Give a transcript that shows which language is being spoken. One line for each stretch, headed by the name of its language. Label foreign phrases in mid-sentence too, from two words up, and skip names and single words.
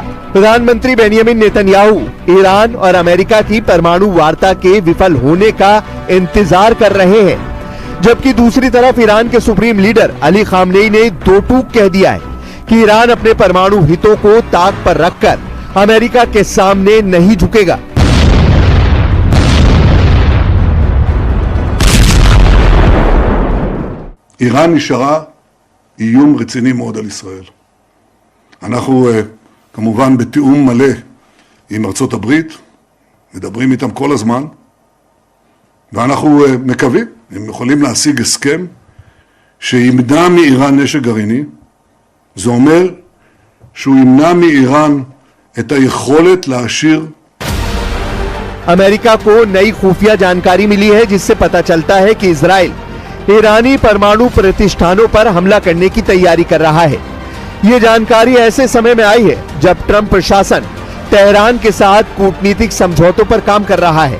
Hindi: प्रधानमंत्री बेंजामिन नेतन्याहू ईरान और अमेरिका की परमाणु वार्ता के विफल होने का इंतजार कर रहे हैं, जबकि दूसरी तरफ ईरान के
English: supreme leader
Hindi: अली खामनेई ने दो टूक कह दिया है कि ईरान अपने परमाणु हितों को ताक पर रखकर अमेरिका के सामने नहीं झुकेगा।
Hebrew: איראן נשארה איום רציני מאוד על ישראל. אנחנו כמובן בתיאום מלא עם ארצות הברית, מדברים איתם כל הזמן, ואנחנו מקווים, הם יכולים להשיג הסכם שימנע מאיראן נשק גרעיני. זה אומר שהוא ימנע מאיראן את היכולת להשאיר.
Hindi: अमेरिका को नई खुफिया जानकारी मिली है जिससे पता चलता है कि इजराइल ईरानी परमाणु प्रतिष्ठानों पर हमला करने की तैयारी कर रहा है। ये जानकारी ऐसे समय में आई है जब ट्रंप प्रशासन तेहरान के साथ कूटनीतिक समझौतों पर काम कर रहा है।